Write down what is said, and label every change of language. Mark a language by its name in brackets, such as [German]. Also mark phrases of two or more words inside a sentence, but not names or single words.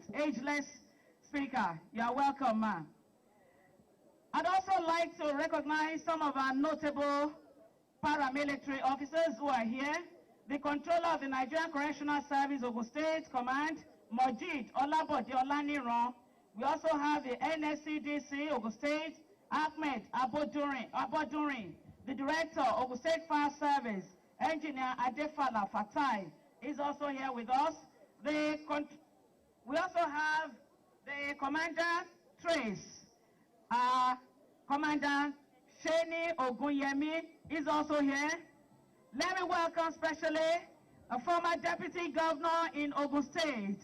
[English] Ageless Speaker, you are welcome, ma'am. I'd also like to recognize some of our notable paramilitary officers who are here. The Controller of the Nigerian Correctional Service, Ogun State Command, Mojid Olabode Olaniran. We also have the NSCDC, Ogun State, Ahmed Abodunrin. The Director, Ogun State Fire Service, Engineer Adefala Fatai, is also here with us. We also have the Commander Trace. Commander Sheni Ogunyemi is also here. Let me welcome specially a former Deputy Governor in Ogun State.